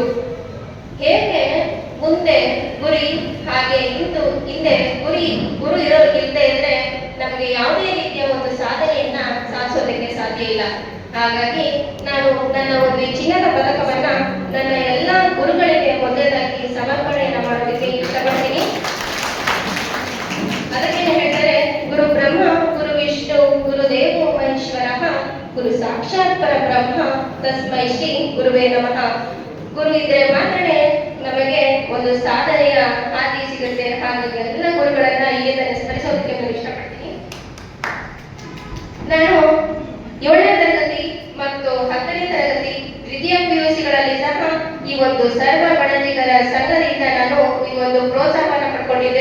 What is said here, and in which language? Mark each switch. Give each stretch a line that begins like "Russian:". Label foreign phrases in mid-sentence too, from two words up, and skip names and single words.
Kannada: ಹೇಗೆ ಮುಂದೆ ಗುರಿ ಹಾಗೆ ಹಿಂದೆ ಗುರು ಇಲ್ಲದೆ ಇದ್ರೆ ನಮಗೆ ಯಾವುದೇ ರೀತಿಯ ಒಂದು ಸಾಧನೆಯನ್ನ ಸಾಧಿಸೋದಕ್ಕೆ ಸಾಧ್ಯ ಇಲ್ಲ. ಹಾಗಾಗಿ ನಾನು ನನ್ನ ಒಂದು ಚಿನ್ನದ ಪದಕವನ್ನ ನನ್ನ ಎಲ್ಲ ಗುರುಗಳಿಗೆ ಮೊದಲಾಗಿ ಸಮರ್ಪಣೆಯನ್ನ ಮಾಡೋದಕ್ಕೆ ಇಷ್ಟಪಡ್ತೀನಿ. ಅದಕ್ಕೆ ಹೇಳಿದರೆ
Sanskrit: ಗುರು ಬ್ರಹ್ಮ ಗುರು ವಿಷ್ಣು ಗುರು ದೇವೋ ಮಹೇಶ್ವರ ಗುರು ಸಾಕ್ಷಾತ್ ಪರಬ್ರಹ್ಮ ತಸ್ಮೈ ಶ್ರೀ ಗುರುವೇ ನಮಃ.
Kannada: ಗುರು ಇದ್ರೆ ಮಾತ್ರ ನಮಗೆ ಒಂದು ಸಾಧನೆಯ ಹಾದಿ ಸಿಗುತ್ತೆ. ಹಾಗಾಗಿ ಎಲ್ಲ ಗುರುಗಳನ್ನ ಇಲ್ಲಿಂದ ಸ್ಮರಿಸೋದಕ್ಕೆ ನಾನು ಇಷ್ಟಪಡ್ತೀನಿ. ನಾನು 7ನೇ ತರಗತಿ ಮತ್ತು 10ನೇ ತರಗತಿ ದ್ವಿತೀಯ PUCಗಳಲ್ಲಿ ಸಹ ಈ ಒಂದು ಸರ್ವ ಬಡಜಿಗರ ಸಂಘದಿಂದ ನಾನು ಈ ಒಂದು ಪ್ರೋತ್ಸಾಹವನ್ನು ಪಡ್ಕೊಂಡಿದ್ದೆ.